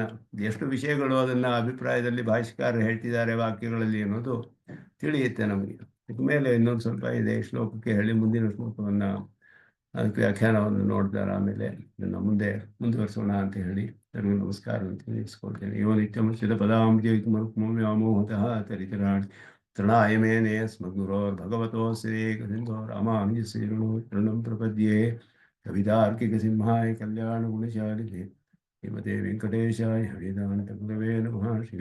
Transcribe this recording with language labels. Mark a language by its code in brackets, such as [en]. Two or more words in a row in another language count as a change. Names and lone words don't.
[kn] ಎಷ್ಟು ವಿಷಯಗಳು ಅದನ್ನು ಅಭಿಪ್ರಾಯದಲ್ಲಿ ಭಾಷ್ಯಕಾರರು ಹೇಳ್ತಿದ್ದಾರೆ ವಾಕ್ಯಗಳಲ್ಲಿ ಅನ್ನೋದು ತಿಳಿಯುತ್ತೆ ನಮಗೆ. ಮೇಲೆ ಇನ್ನೊಂದು ಸ್ವಲ್ಪ ಇದೆ ಶ್ಲೋಕಕ್ಕೆ ಹೇಳಿ ಮುಂದಿನ ಶ್ಲೋಕವನ್ನು ಅದಕ್ಕೆ ವ್ಯಾಖ್ಯಾನವನ್ನು ನೋಡ್ತಾರೆ. ಆಮೇಲೆ ಇದನ್ನು ಮುಂದೆ ಮುಂದುವರಿಸೋಣ ಅಂತ ಹೇಳಿ ಎಲ್ಲರಿಗೂ ನಮಸ್ಕಾರ ಅಂತ ತಿಳಿಸ್ಕೊಳ್ತೇನೆ. [sa] ಯೋ ನಿತ್ಯಮುಚಿತ ಪದಾಂಬ್ಜಯುಗ್ಮೋಹತಃ ತರಿತರಾಣಿ ತೃಣಾಯ ಮೇನೆ ಸ್ಮಗುರೋರ್ಭಗವತೋ ಶ್ರೀಕಸಿಂಧೋ ರಾಮಾನುಜಶ್ರೀಣು ತೃಣಂ ಪ್ರಪದ್ಯೆ ಕವಿತಾರ್ಕಿಕಸಿಂಹಾಯ ಕಲ್ಯಾಣಗುಣಶಾಲಿನೇ ಶ್ರೀಮತೆ ವೆಂಕಟೇಶಾಯ ಹರಿದಾನತಗುರವೇ ನಮಃ.